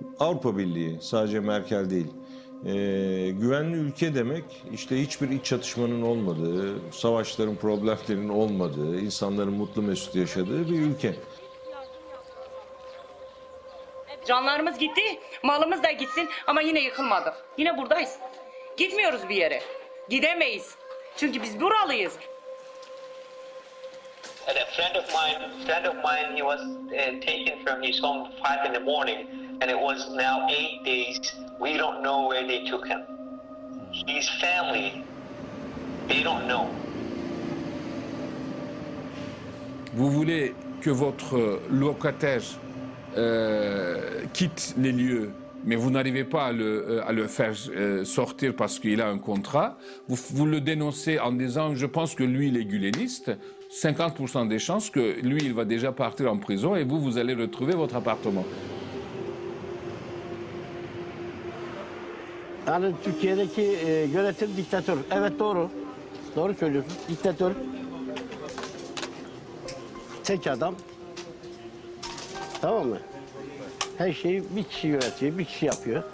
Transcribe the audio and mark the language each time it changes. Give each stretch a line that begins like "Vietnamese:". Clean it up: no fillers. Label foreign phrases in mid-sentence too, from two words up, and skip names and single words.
Turkish: Avrupa Birliği, sadece Merkel değil. Güvenli ülke demek işte hiçbir iç çatışmanın olmadığı, savaşların, problemlerin olmadığı, insanların mutlu mesut yaşadığı bir ülke. Canlarımız gitti, malımız da gitsin ama yine yıkılmadık. Yine buradayız. Gitmiyoruz bir yere. Gidemeyiz. Çünkü biz buralıyız.
English: And a friend of mine, he was taken from his home 5 in the morning, and it was now 8 days. We don't know where they took him. His family, they don't know.
French: Vous voulez que votre locataire quitte les lieux, mais vous n'arrivez pas à le faire sortir parce qu'il a un contrat. Vous le dénoncez en disant, je pense que lui, il est guleniste. 50% des chances que lui, il va déjà partir en prison et vous allez retrouver votre appartement.
Turkish: Yani Türkiye'deki yönetim diktatör. Evet doğru. Doğru söylüyorsun. Diktatör. Tek adam. Tamam mı? Her şeyi bir kişi yönetiyor, bir kişi yapıyor.